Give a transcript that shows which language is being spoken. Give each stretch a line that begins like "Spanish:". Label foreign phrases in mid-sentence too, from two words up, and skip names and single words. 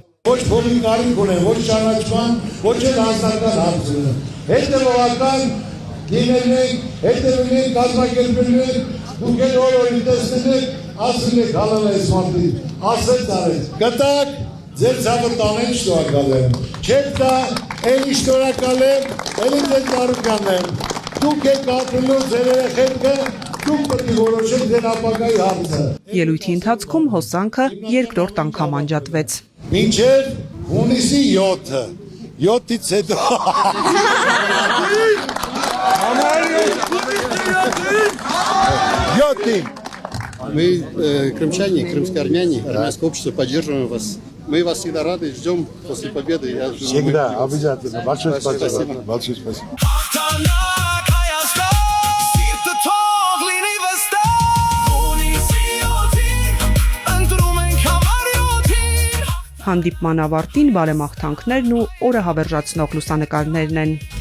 Armenian: Ոչ փողի կարիք ունեն, ոչ ճանաչման, ոչ էլ անձնական հարց ունեն։ Հետևողական լինել ենք, հետևել ենք, կազմակերպել ենք, դուք էլ օրորին տեսնել եք, ասել եք հալալ այս մարդի, ասել տարեց։ Գտակ, ձեր ցավը տանեն շնորհակալ եմ։ Չեք տա, էլի շնորհակալ եմ, էլի ձեր Ծառուկյանն եմ։ Դուք եք ապրելու ձեր երեխեքը, դուք պետք է որոշեք ձեր ապագայի հարցը։ Ելույթի ընթացքում հոսանքը երկրորդ անգամ անջատվեց։ Մինչև հունիսի 7-ը, 7-ից հետո։
Russian: Мы, крымчане, крымские армяне, армянское общество, поддерживаем вас. Мы вас всегда рады, ждем после победы. Всегда, обязательно. Большое спасибо. Большое спасибо.
Armenian: Հանդիպման ավարտին բարեմաղթանքներն ու օրը հավերժացնող լուսանկարներն են։